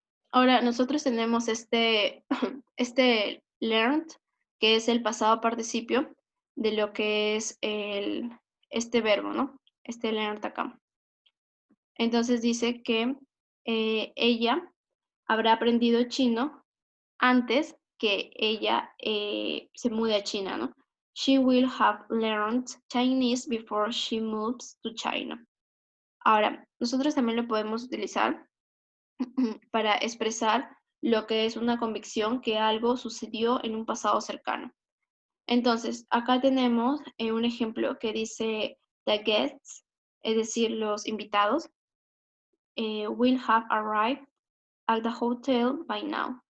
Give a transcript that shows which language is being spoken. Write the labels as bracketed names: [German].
[Spanish] Ahora, nosotros tenemos este learned, que es el pasado participio de lo que es este verbo, ¿no? Este learned acá. Entonces dice que ella habrá aprendido chino antes que ella se mude a China, ¿no? [English] She will have learned Chinese before she moves to China. [Spanish] Ahora, nosotros también lo podemos utilizar para expresar lo que es una convicción que algo sucedió en un pasado cercano. Entonces, acá tenemos un ejemplo que dice [English] the guests, [Spanish] es decir, los invitados, [English] will have arrived at the hotel by now.